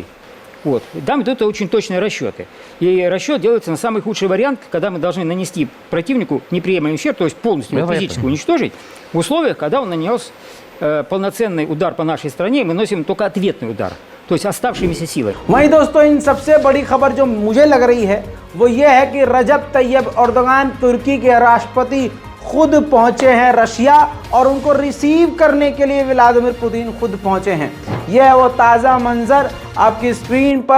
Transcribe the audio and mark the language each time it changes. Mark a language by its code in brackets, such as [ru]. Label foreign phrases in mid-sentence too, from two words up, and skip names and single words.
[ru] Вот. Там идут очень точные расчеты. И расчет делается на самый худший вариант, когда мы должны нанести противнику неприемлемый ущерб, то есть полностью физически уничтожить, в условиях, когда он нанес полноценный удар по нашей стране, мы наносим только ответный удар, то есть оставшимися силой. [hi] वहीं दोस्तों इन सबसे बड़ी खबर जो मुझे लग रही है वो ये है कि रजब तैयब एर्दोगान तुर्की के राष्ट्रपति खुद पहुंचे हैं रशिया और उनको रिसीव करने के लिए व्लादिमीर पुतिन खुद पहुंचे हैं। यह है वो ताज़ा मंजर आपकी स्क्रीन पर।